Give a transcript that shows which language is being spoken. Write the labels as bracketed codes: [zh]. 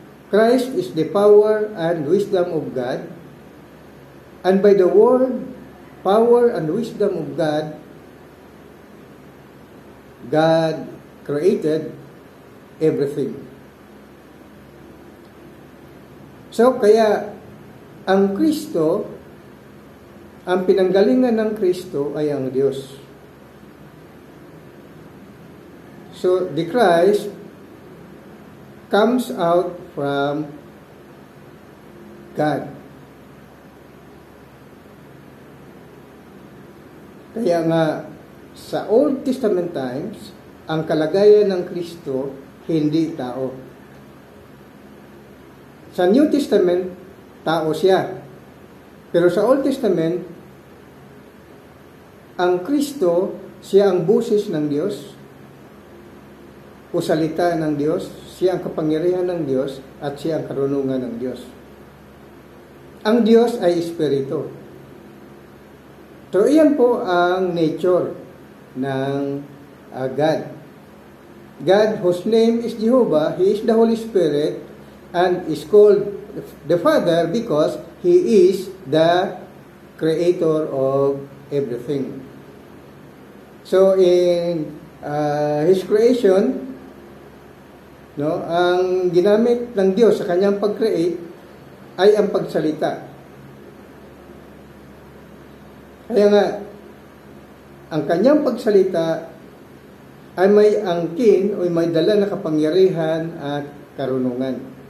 [en] Christ is the power and wisdom of God. And by the Word, power, and wisdom of God, God created everything. [tl] So, kaya ang Kristo, ang pinanggalingan ng Kristo ay ang Diyos. [en] So, the Christ comes out from God. [tl] Kaya nga, sa Old Testament times, ang kalagayan ng Kristo, hindi tao. Sa New Testament, tao siya. Pero sa Old Testament, ang Kristo, siya ang boses ng Diyos, o salita ng Diyos, siya ang kapangyarihan ng Diyos, at siya ang karunungan ng Diyos. Ang Diyos ay Espiritu. So, iyan po ang nature ng God. [en] God, whose name is Jehovah, He is the Holy Spirit, and is called the Father because He is the Creator of everything. So, in His creation, [tl] ang ginamit ng Diyos sa kanyang pag-create ay ang pagsalita. Kaya nga, ang kanyang pagsalita ay may angkin o may dala na kapangyarihan at karunungan.